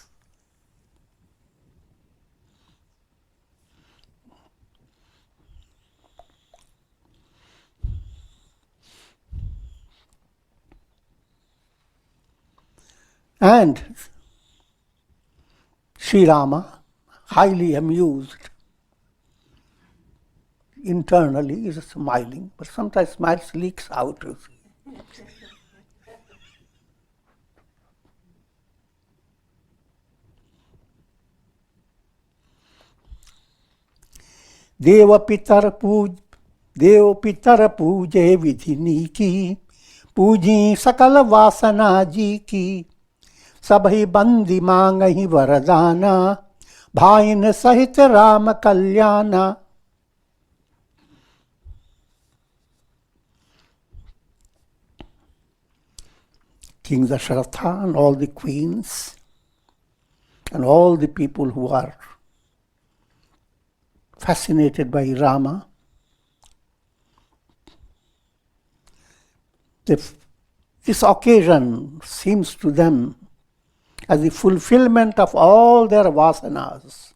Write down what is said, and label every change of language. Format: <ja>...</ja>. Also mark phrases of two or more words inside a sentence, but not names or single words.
<en>And Sri Rama, highly amused, internally is smiling, but sometimes smiles leaks out.</en> <awa>देव पितर पूजे विधिनि की, पूजी सकल वासना जी की सबही बंदी मांगहि वरदाना भाइन सहित राम कल्याणा.</awa> <en>King Dasharatha and all the queens and all the people who are fascinated by Rama, this occasion seems to them as the fulfillment of all their vasanas.</en>